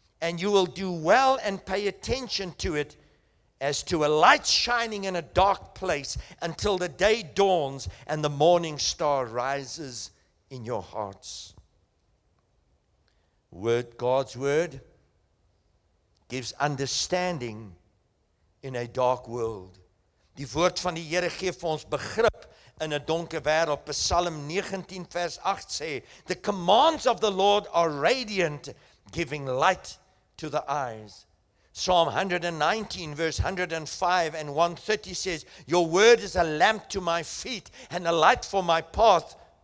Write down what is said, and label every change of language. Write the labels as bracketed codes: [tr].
[en] And you will do well and pay attention to it, as to a light shining in a dark place until the day dawns and the morning star rises in your hearts. God's word gives understanding in a dark world. [af] Die woord van die Here gee vir ons begrip in 'n donker wêreld. [en] Psalm 19 [af] vers 8 sê, [en] the commands of the Lord are radiant, giving light to the eyes. Psalm 119 verse 105 and 130 says, your word is a lamp to my feet and a light for my path.